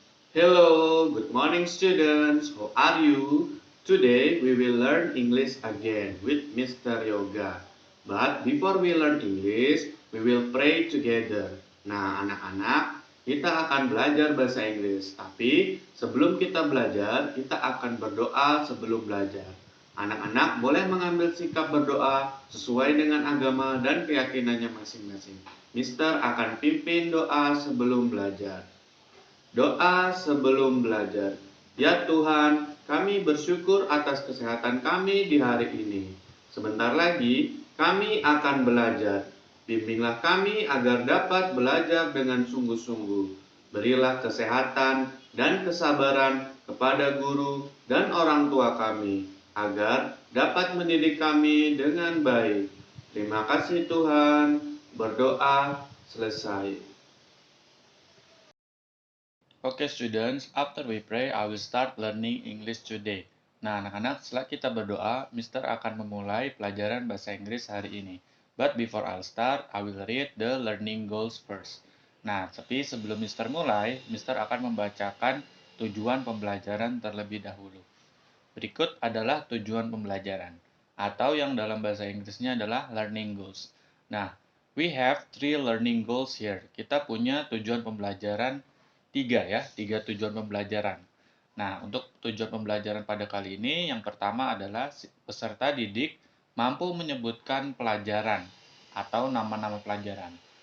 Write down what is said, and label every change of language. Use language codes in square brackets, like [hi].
[en] Hello, good morning students. How are you? Today we will learn English again with Mr. Yoga. But before we learn English, we will pray together. [id] Nah, anak-anak, kita akan belajar bahasa Inggris. Tapi sebelum kita belajar, kita akan berdoa sebelum belajar. Anak-anak boleh mengambil sikap berdoa sesuai dengan agama dan keyakinannya masing-masing. Mister akan pimpin doa sebelum belajar. Doa sebelum belajar. Ya Tuhan, kami bersyukur atas kesehatan kami di hari ini. Sebentar lagi kami akan belajar. Bimbinglah kami agar dapat belajar dengan sungguh-sungguh. Berilah kesehatan dan kesabaran kepada guru dan orang tua kami, agar dapat mendidik kami dengan baik. Terima kasih Tuhan. Berdoa selesai. [en] Okay students, after we pray, I will start learning English today. [id] Nah anak-anak, setelah kita berdoa, Mister akan memulai pelajaran bahasa Inggris hari ini. [en] But before I'll start, I will read the learning goals first. [id] Nah, tapi sebelum Mister mulai, Mister akan membacakan tujuan pembelajaran terlebih dahulu. Berikut adalah tujuan pembelajaran, atau yang dalam bahasa Inggrisnya adalah learning goals. [en] Nah, we have three learning goals here. [id] Kita punya tujuan pembelajaran tiga tujuan pembelajaran. Nah, untuk tujuan pembelajaran pada kali ini, yang pertama adalah peserta didik mampu menyebutkan pelajaran atau nama-nama pelajaran.